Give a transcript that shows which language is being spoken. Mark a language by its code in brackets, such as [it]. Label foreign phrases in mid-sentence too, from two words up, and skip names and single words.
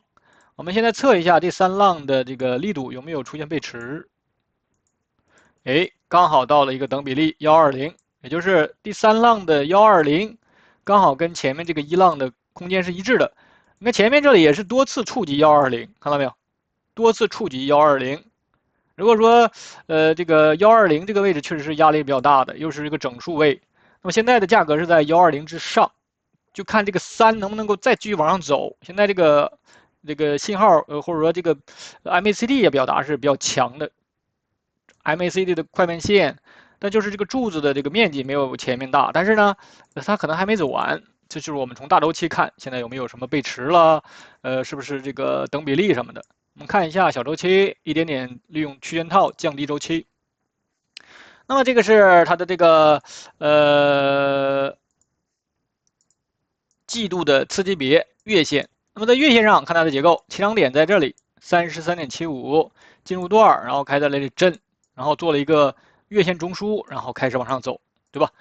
[zh] 我們現在測一下這3浪的這個力度有沒有出現背馳？哎，剛好到了一個等比例120。也就是第3浪的120，剛好跟前面這個1浪的空間是一致的。你看前面這裡也是多次觸及120，看到沒有？多次觸及120。如果說這個120這個位置確實是壓力比較大的，又是一個整數位。那麼現在的價格是在120之上，就看這個3能不能夠再繼續往上走。現在這個信號或者說這個 MACD 也表達是比較強的。MACD 的快慢線。但就是這個柱子的這個面積沒有前面大，但是呢，它可能還沒走完。這就是我們從大週期看，現在有沒有什麼背馳了？是不是這個等比例什麼的？我們看一下小週期，一點點利用區間套降低週期。那麼這個是它的這個季度的次級別月線。那麼在月線上看它的結構，起漲點在這裡33.75進入段，然後開在那裡震，然後做了一個月線中樞，然後開始往上走，對吧？